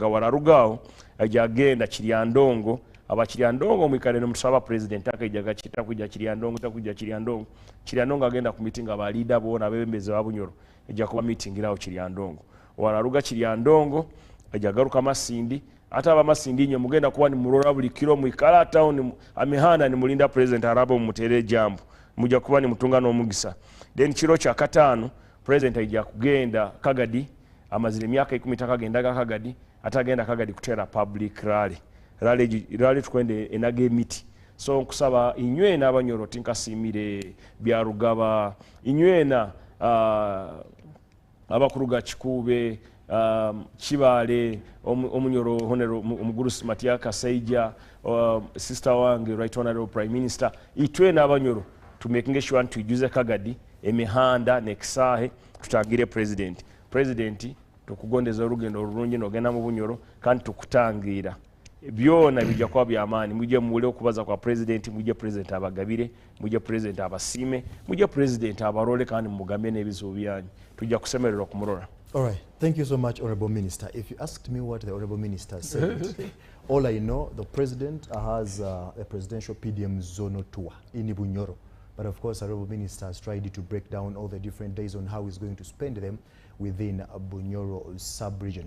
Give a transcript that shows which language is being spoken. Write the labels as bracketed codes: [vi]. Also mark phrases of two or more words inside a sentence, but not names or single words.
[nyo] Wararugao ajagenda Chiriandongo Chiriandongo mwikale n'omusaba president akajaga kita kujja Chiriandongo takujja Chiriandongo agenda ku meeting aba leader bona abembeze ba Bunyoro ejja kuba meeting irawo Chiriandongo. Wararuga Chiriandongo ajagaruka Masindi ata abamasindi nyo mugenda kuba ni murora buli kilo mwikala town amehana ni mulinda president arabo mutere jambo mujja kuba ni mutunga n'omugisa. Then kiro kya katano president ajja kugenda Kagadi amazire myaka 10 takagendaga Kagadi atagenda Kagadi kutera [en] public rally [nyo] tukwende enage emiti. So nkusaba inywena Abanyoro tinkasimire bya Rugaba inywena abakuruga Kikube Chibale Omunyoro Honero Omugurusi Matia Kasaija sister wange [en] right honorable prime minister [nyo] itwe n'Abanyoro [en] to making sure to use [nyo] Kagadi emihanda nekisahe tutagire president tukugondeza urugendo rurungi nogenda mu Bunyoro kandi tukutangira byona bijja kwa byamani muje muule okubaza kwa president muje president abagabire muje president abasime muje president abarole kandi mugambe n'ebizo byanyu tujja kusemerera kumurora. [en] All right. Thank you so much, Honorable Minister. If you asked me what the Honorable Minister said, all I know, the President has a presidential PDM zonal tour in Bunyoro. But of course, Honorable Minister has tried to break down all the different days on how he's going to spend them within Bunyoro sub-region.